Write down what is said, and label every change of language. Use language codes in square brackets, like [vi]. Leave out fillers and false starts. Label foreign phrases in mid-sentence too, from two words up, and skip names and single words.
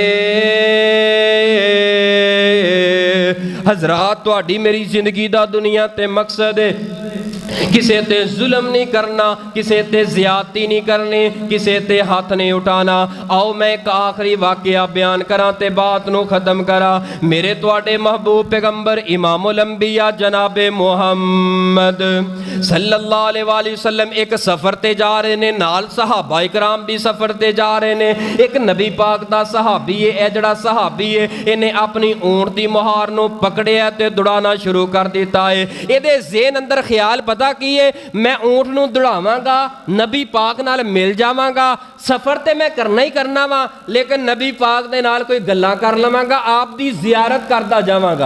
[pa] حضرات تہاڈی میری زندگی دا دنیا تے مقصد ہے کسے تے ظلم نہیں کرنا، کسے تے زیادتی نہیں کرنی، کسے تے ہاتھ نہیں اٹھانا. آؤ میں ایک آخری واقعہ بیان کرا تے بات نوں ختم کرا. میرے تہاڈے محبوب پیغمبر [ar] إمام الأنبياء [pa] جناب محمد [ar] صلى الله عليه وسلم [pa] ایک سفر تے جا رہے نے، نال صحابہ اکرام بھی سفر تے جا رہے نے. ایک نبی پاک دا صحابی ہے، یہ جڑا صحابی ہے انہیں اپنی اونٹ دی مہار نوں پکڑیا تے دوڑانا شروع کر دتا ہے. ایہدے ذہن اندر خیال پتہ کی ہے، میں اونٹ نوں دوڑاواں گا، نبی پاک نال مل جاواں گا، سفر تے میں کرنا ہی کرنا وا، لیکن نبی پاک دے نال کوئی گلاں کر لواں گا، آپ دی زیارت کردا جاواں گا.